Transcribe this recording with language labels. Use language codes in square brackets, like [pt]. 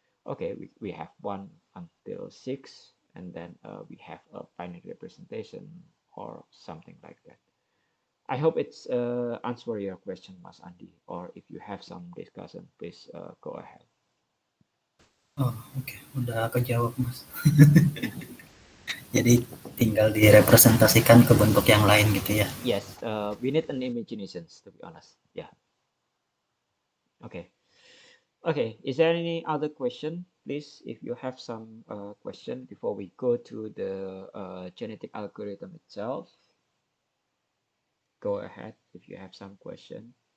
[en] Okay, we have 1 until 6, and then we have a binary representation or something like that. I hope it's answer your question, Mas Andi, or if you have some discussion, please go ahead. [id] Oh, oke, udah kejawab, Mas. Jadi tinggal direpresentasikan ke bentuk yang lain gitu ya. [en] Yes, we need an imagination, to be honest. Yeah. Okay. Okay. Is there any other question? Please, if you have some question before we go to the genetic algorithm itself, go ahead if you have some question.